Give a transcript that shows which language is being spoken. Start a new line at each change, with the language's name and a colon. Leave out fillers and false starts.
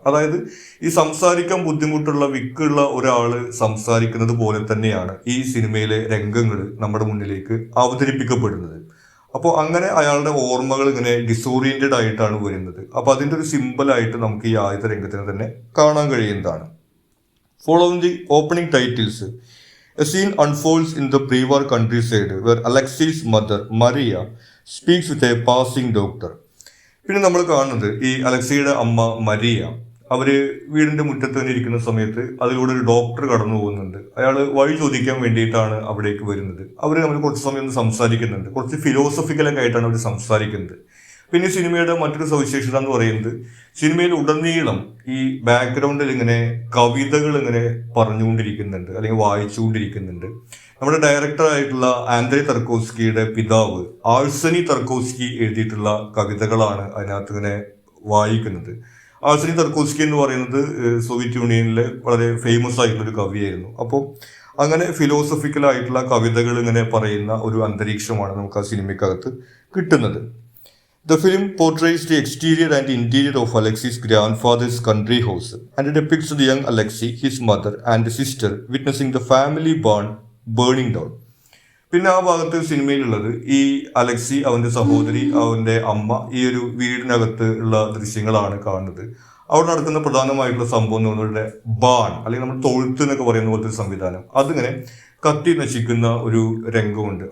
Malayalam: അതായത് ഈ സംസാരിക്കാൻ ബുദ്ധിമുട്ടുള്ള വിക്കുള്ള ഒരാൾ സംസാരിക്കുന്നത് പോലെ തന്നെയാണ് ഈ സിനിമയിലെ രംഗങ്ങൾ നമ്മുടെ മുന്നിലേക്ക് അവതരിപ്പിക്കപ്പെടുന്നത്. അപ്പോൾ അങ്ങനെ അയാളുടെ ഓർമ്മകൾ ഇങ്ങനെ ഡിസോറിയന്റഡ് ആയിട്ടാണ് വരുന്നത്. അപ്പോൾ അതിൻ്റെ ഒരു സിമ്പിളായിട്ട് നമുക്ക് ഈ ആദ്യത്തെ രംഗത്തിന് തന്നെ കാണാൻ കഴിയുന്നതാണ്.
English: Following the opening titles, a scene unfolds in the pre-war countryside where Alexei's mother, Maria, speaks with a passing doctor.
Malayalam: പിന്നെ നമ്മൾ കാണുന്നത് ഈ അലക്സിയുടെ അമ്മ മരിയ, അവര് വീടിന്റെ മുറ്റത്ത് തന്നെ ഇരിക്കുന്ന സമയത്ത് അതിലൂടെ ഒരു ഡോക്ടർ കടന്നു പോകുന്നുണ്ട്. അയാൾ വഴി ചോദിക്കാൻ വേണ്ടിയിട്ടാണ് അവിടേക്ക് വരുന്നത്. അവർ നമ്മൾ കുറച്ച് സമയം ഒന്ന് സംസാരിക്കുന്നുണ്ട്. കുറച്ച് ഫിലോസഫിക്കലൊക്കെ ആയിട്ടാണ് അവർ സംസാരിക്കുന്നത്. പിന്നെ സിനിമയുടെ മറ്റൊരു സവിശേഷത എന്ന് പറയുന്നത് സിനിമയിൽ ഉടനീളം ഈ ബാക്ക്ഗ്രൗണ്ടിൽ ഇങ്ങനെ കവിതകൾ ഇങ്ങനെ പറഞ്ഞുകൊണ്ടിരിക്കുന്നുണ്ട് അല്ലെങ്കിൽ വായിച്ചുകൊണ്ടിരിക്കുന്നുണ്ട്. നമ്മുടെ ഡയറക്ടറായിട്ടുള്ള ആന്ദ്രേ തർക്കോസ്കിയുടെ പിതാവ് ആഴ്സനി തർക്കോസ്കി എഴുതിയിട്ടുള്ള കവിതകളാണ് അതിനകത്ത് ഇങ്ങനെ വായിക്കുന്നത്. ആഴ്സനി തർക്കോസ്കി എന്ന് പറയുന്നത് സോവിയറ്റ് യൂണിയനിലെ വളരെ ഫേമസ് ആയിട്ടുള്ളൊരു കവിയായിരുന്നു. അപ്പോൾ അങ്ങനെ ഫിലോസഫിക്കലായിട്ടുള്ള കവിതകൾ ഇങ്ങനെ പറയുന്ന ഒരു അന്തരീക്ഷമാണ് നമുക്ക് ആ സിനിമയ്ക്കകത്ത് കിട്ടുന്നത്.
English: The film portrays the exterior and interior of Alexei's grandfather's country house and depicts the young Alexei, his mother and sister witnessing the family barn burning down.
Malayalam: പിന്നെ ആ ഭാഗത്ത് സിനിമയിലുള്ളത് ഈ അലക്സി, അവന്റെ സഹോദരി, അവന്റെ അമ്മ ഈ ഒരു വീടിനകത്ത് ഉള്ള ദൃശ്യങ്ങളാണ് കാണുന്നത്. അവിടെ നടക്കുന്ന പ്രധാനമായിട്ടുള്ള സംഭവം എന്ന് പറയുന്നത് ബാൺ അല്ലെങ്കിൽ നമ്മൾ തൊഴുത്ത് എന്നൊക്കെ പറയുന്ന പോലത്തെ സംവിധാനം, അതിങ്ങനെ കത്തി നശിക്കുന്ന ഒരു രംഗമുണ്ട്.